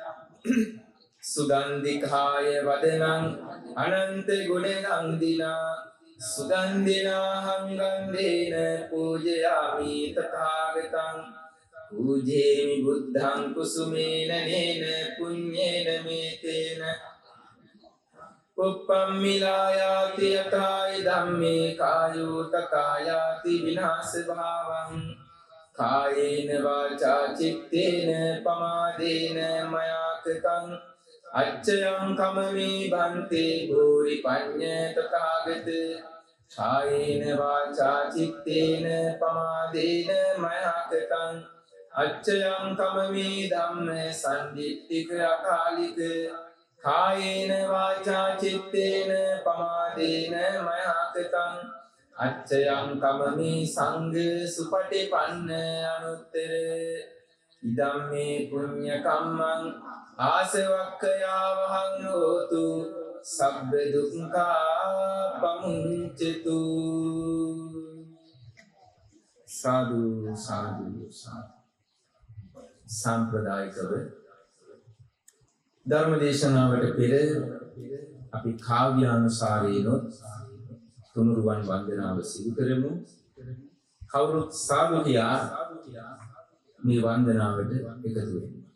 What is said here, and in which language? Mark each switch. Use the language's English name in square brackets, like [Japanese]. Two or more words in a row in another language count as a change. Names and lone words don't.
[Pali] සුගන්ධිකාය වදනං අනන්ත ගුණනන්දිනා සුගන්ධිනාහං ගන්ධේන පූජයාමි තථාගතං. පූජේමි බුද්ධං කුසුමේන නේන පුඤ්ඤේන මේතේන පුප්පම්මිලායාති යථායි ධම්මේ කායෝ තථායාති විනාශ භාවං. කායේන වාචා චිත්තේන පමාදේන මයා කතං අච්චයං කමමේ බන්තේ භූරි පඤ්ඤ තථාගත. කායේන වාචා චිත්තේන පමාදේන මයා කතං අච්චයං කමමේ ධම්ම සම්දිට්ඨික අකාලික. කායේන වාචා චිත්තේන පමාදේන මයා කතං අච්චයං කමමේ සංඝ සුපටිපන්න අනුත්තර. ඉදම්මේ පුඤ්ඤ කම්මං ආසවක්ඛයාවහං හෝතු සබ්බ දුක්ඛා පමුංචතු. සාදු සාදු සාදු. [Sinhala] සම්ප්‍රදායිකව ධර්ම දේශනාවට පෙර අපි කාව්‍යානුසාරේනොත් තුනුරුවන් වන්දනාව සිදු කරමු. කවුරුත් සාදු කියා මේ වන්දනාවට එකතු වෙමු.